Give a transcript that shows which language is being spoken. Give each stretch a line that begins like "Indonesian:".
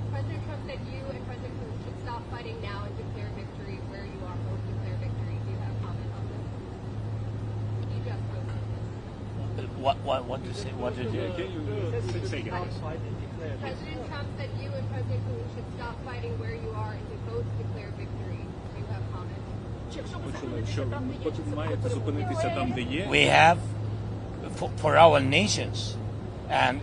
English: President Trump said you and President Putin should stop fighting now and declare victory where you are. Both declare victory. Do you have a comment on this? You just posted this. What did you say? What did you... Can you say again? President Trump said you and President Putin should stop fighting where you are and to both declare victory. Do you have comment?
Ukrainian: Що ви маєте зупинитися там, де є?
English: We have, for our nations, and